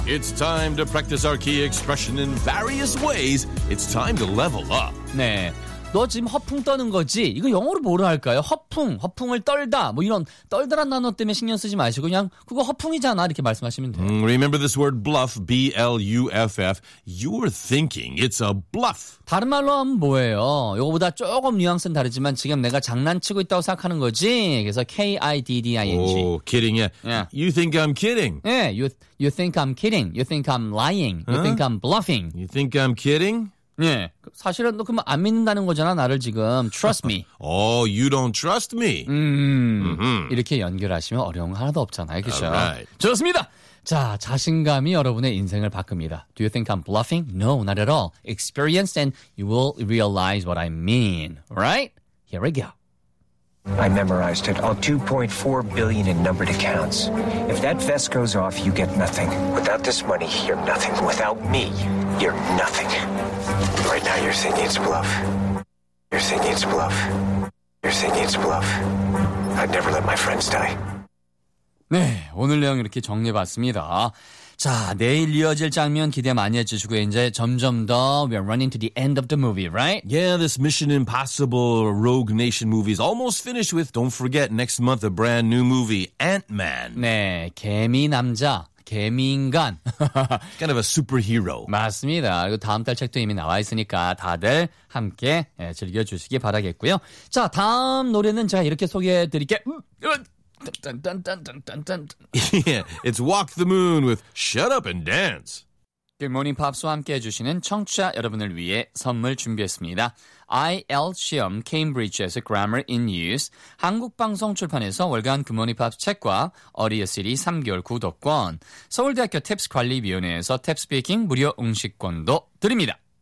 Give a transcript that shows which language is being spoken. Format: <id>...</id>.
<en>It's time to practice our key expression in various ways. It's time to level up.</en> <ko>네, 너 지금 허풍 떠는 거지? 이거 영어로 뭐로 할까요? 허풍을 떨다. 뭐 이런 떨다란 단어 때문에 신경 쓰지 마시고 그냥 그거 허풍이잖아 이렇게 말씀하시면 돼요.</ko> <en>Remember this word bluff, B-L-U-F-F. You're thinking it's a bluff.</en> <ko>다른 말로 하면 뭐예요? 이거보다 조금 뉘앙스는 다르지만 지금 내가 장난치고 있다고 생각하는 거지? 그래서 K-I-D-D-I-N-G.</ko> <en>Oh, kidding. Yeah. You think I'm kidding. Yeah, you think I'm kidding. You think I'm lying. You think I'm bluffing. You think I'm kidding?</en> <ko>예, 사실은 너 그만 안 믿는다는 거잖아 나를 지금.</ko> <en>Trust me. Oh, you don't trust me.</en> <ko>이렇게 연결하시면 어려운 거 하나도 없잖아요, 그렇죠?</ko> <en>Right.</en> <ko>좋습니다. 자, 자신감이 여러분의 인생을 바꿉니다.</ko> <en>Do you think I'm bluffing? No, not at all. Experience and you will realize what I mean. Right? Here we go. I memorized it. All 2.4 billion in numbered accounts. If that vest goes off, you get nothing. Without this money, you're nothing. Without me, you're nothing. Right now, you're thinking it's bluff. You're thinking it's bluff. You're thinking it's bluff. I'd never let my friends die.</en> <ko>네, 오늘 내용 이렇게 정리해봤습니다. 자, 내일 이어질 장면 기대 많이 해주시고 이제 점점 더</ko> <en>we're running to the end of the movie, right? Yeah, this Mission Impossible Rogue Nation movie is almost finished with, don't forget, next month a brand new movie, Ant-Man.</en> <ko>네, 개미 남자, 개미인간.</ko> <en>Kind of a superhero.</en> <ko>맞습니다. 그리고 다음 달 책도 이미 나와 있으니까 다들 함께 예, 즐겨주시기 바라겠고요. 자, 다음 노래는 제가 이렇게 소개해드릴게요.</ko> <en>Yeah, it's Walk the Moon with Shut Up and Dance.</en> <ko>Good Morning Pops와 함께해주시는 청취자 여러분을 위해 선물 준비했습니다. IELTS 시험 Cambridge에서 Grammar in Use, 한국방송 출판에서 월간 Good Morning Pops 책과 어리어 시리 3개월 구독권, 서울대학교 TAPS 관리위원회에서 TAPS Speaking 무료 응시권도 드립니다.</ko>